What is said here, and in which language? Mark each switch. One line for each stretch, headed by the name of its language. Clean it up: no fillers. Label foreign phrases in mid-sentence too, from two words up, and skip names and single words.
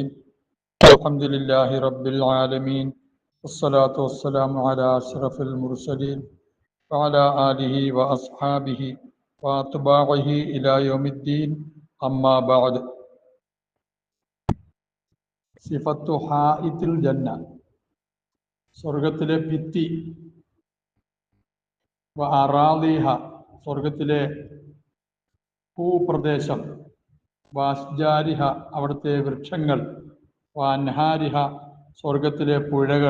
Arabic: الحمد لله رب العالمين، والصلاة والسلام على أشرف المرسلين وعلى آله وأصحابه وأتباعه إلى يوم الدين. أما بعد. صفة حائط الجنة.
Malayalam: സ്വർഗത്തിലെ ഭിത്തി. വഅറാളിഹ, സ്വർഗത്തിലെ ഭൂപ്രദേശം. വാസ്ജാരിഹ, അവിടുത്തെ വൃക്ഷങ്ങൾ. വാൻഹാരിഹ, സ്വർഗത്തിലെ പുഴകൾ.